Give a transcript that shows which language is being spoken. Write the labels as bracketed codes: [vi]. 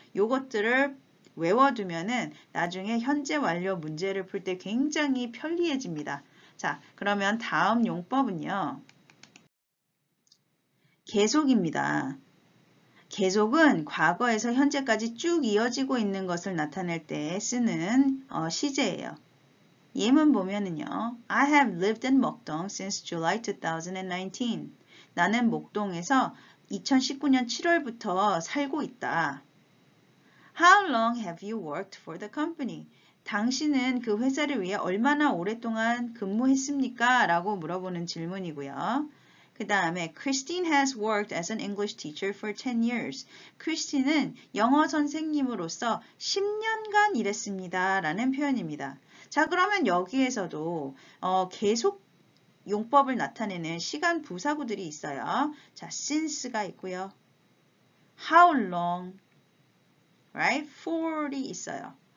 [ko] 요것들을 외워두면은 나중에 현재 완료 문제를 풀 때 굉장히 편리해집니다. 자, 그러면 다음 용법은요. 계속입니다. 계속은 과거에서 현재까지 쭉 이어지고 있는 것을 나타낼 때 쓰는 시제예요. 예문 보면은요. [en] I have lived in Mokdong since July 2019. [ko] 나는 목동에서 2019년 7월부터 살고 있다. [en] How long have you worked for the company? [ko] 당신은 그 회사를 위해 얼마나 오랫동안 근무했습니까? 라고 물어보는 질문이고요. 그 다음에 [en] Christine has worked as an English teacher for 10 years. [ko] 크리스틴은 영어 선생님으로서 10년간 일했습니다. 라는 표현입니다. 자, 그러면 여기에서도 계속 용법을 나타내는 시간 부사구들이 있어요. 자, since가 있고요. [en] How long, right? for이 [ko] 있어요.